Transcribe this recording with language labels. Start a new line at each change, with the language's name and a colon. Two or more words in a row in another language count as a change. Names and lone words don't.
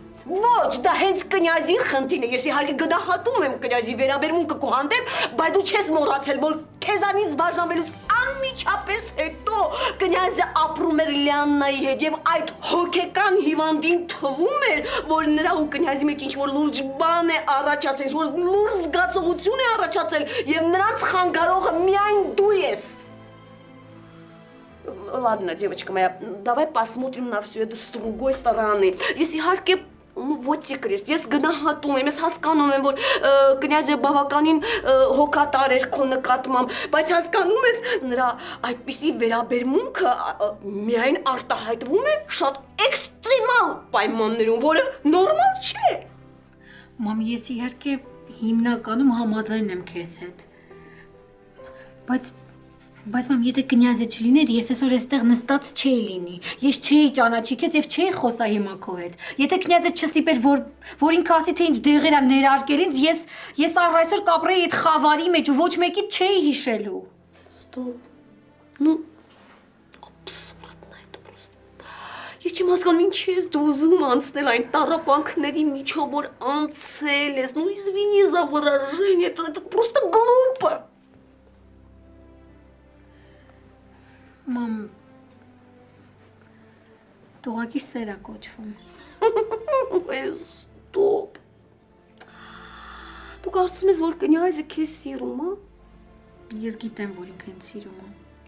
Armenian: Ոչ, դա հենց կնյազի խնդիրն է։ Ես իհարկե գնահատում եմ կնյազի վերաբերմունքը քո հանդեպ, բայց դու չես մոռացել, որ քեզանից բաժանվելուց անմիջապես հետո կնյազը ապրում էր Լիաննայի հետ եւ այդ հոգեկան հիվանդին թվում էր, որ նրա ու կնյազի մեջ ինչ-որ լուրջ բան է առաջացել, որ լուրջ զգացողություն է առաջացել եւ նրանց խանգարողը միայն դու ես։
Russian: Ладно, девочка моя, давай посмотрим на все это с другой стороны.
Armenian: Ես իհարկե ոչի կրես, ես գնահատում եմ, ես հասկանում եմ, որ կնյազը բավականին հոգատար էր քո նկատմամբ, բայց հասկանում ես նրա այդպիսի վերաբերմունքը միայն արտահայտվում է շատ էքստրեմալ պայմաններում, որը նորմալ չէ։ Մամ, ես իհարկե հիմնականում համաձայն եմ քեզ հետ։ Բայց մամ, եթե կնյազը չլիներ, ես այսօր այստեղ նստած չէի լինի։ Ես չէի ճանաչի քեզ եւ չէի խոսա հիմա քո հետ։ Եթե կնյազը չստիպեր, որ ինքը ասի թե ինչ դեղեր ա ներարկել ինձ, ես առ այսօր կապրեի այդ խավարի մեջ ու ոչ մեկի չէի հիշելու։
Russian: Стоп. Ну, абсурдно это просто.
Armenian: Ես չեմ հասկանում ինչ ես դու ուզում անցնել այն տառապանքների միջով, որ անցել ես։
Russian: Ну, извини за выражение, это просто глупо.
Armenian: Մամ, տողակի սեր ա կոչվում։ Ստոպ։ Դու կարծում ես, որ կնյազը քեզ սիրում, հա։ Ես գիտեմ, որ ինքը ինձ սիրում է։